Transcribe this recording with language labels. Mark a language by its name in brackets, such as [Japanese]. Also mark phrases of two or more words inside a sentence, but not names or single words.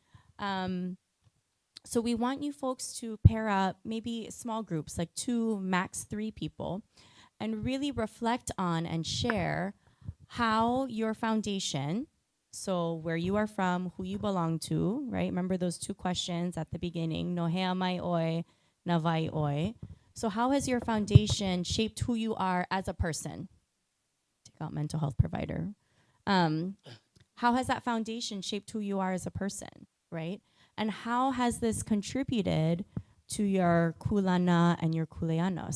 [English] So we want you folks to pair up maybe small groups, like 2, max 3 people, and really reflect on and share how your foundation, so where you are from, who you belong to, right? Remember those 2 questions at the beginning, [Māori] no hea mai oi, na vai oi. [English] So how has your foundation shaped who you are as a person? Take out mental health provider. How has that foundation shaped who you are as a person, right? And how has this contributed to your kulana and your kuleana?